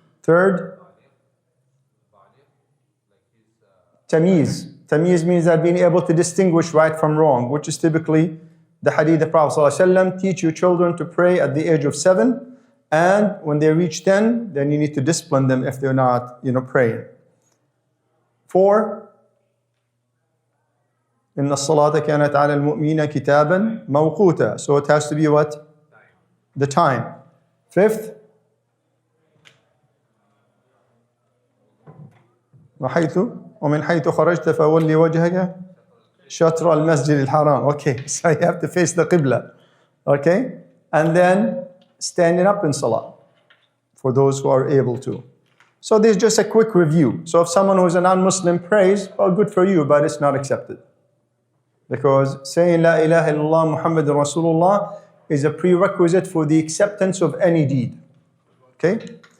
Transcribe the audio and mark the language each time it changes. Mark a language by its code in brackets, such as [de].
[en] Third, tamyiz. Tamyiz means that being able to distinguish right from wrong, which is typically the hadith of Prophet ﷺ, teach your children to pray at the age of 7, and when they reach 10, then you need to discipline them if they're not, praying. [ar] 4, إن الصلاة كانت على المؤمنين كتابا موقوتا. [en] So it has to be what? The time. [ar] 5th, ومن حيث خرجت فولي وجهك شطر المسجد الحرام. [en] Okay, so you have to face the Qibla. Okay? And then standing up in salah for those who are able to. So there's just a quick review. So if someone who is a non-Muslim prays, well, good for you, but it's not accepted. Because saying [ar] La ilaha illallah Muhammadur Rasulullah [en] is a prerequisite for the acceptance of any deed. Okay?